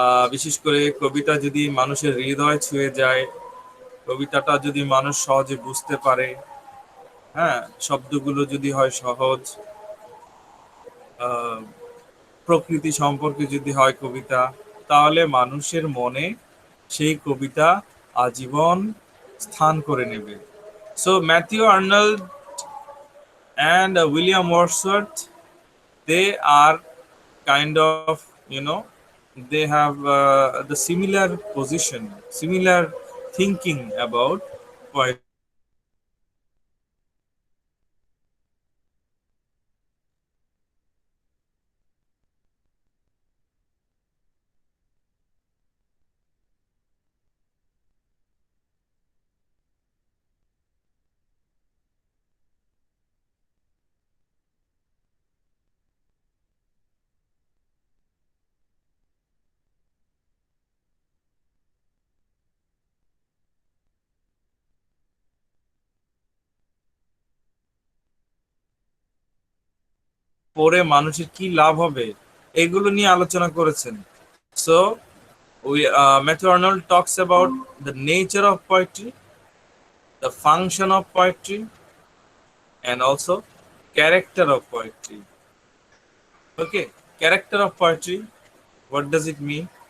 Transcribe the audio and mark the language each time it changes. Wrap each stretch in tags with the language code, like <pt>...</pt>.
<bn>বিশেষ করে কবিতা যদি মানুষের হৃদয় ছুঁয়ে যায়, কবিতাটা যদি মানুষ সহজে বুঝতে পারে, হ্যাঁ, শব্দগুলো যদি হয় সহজ, আহ, প্রকৃতি সম্পর্কে যদি হয় কবিতা, তাহলে মানুষের মনে সেই কবিতা আজীবন স্থান করে নেবে।</bn> <en>So Matthew Arnold and William Wordsworth, they are kind of, they have the similar position, similar thinking about poetry.</en> <bn>পরে মানুষের কি লাভ হবে, এগুলো নিয়ে আলোচনা করেছেন।</bn> <en>So Matthew Arnold talks about the nature of poetry, the function of poetry, and also character of poetry. Okay, character of poetry, what does it mean?</en>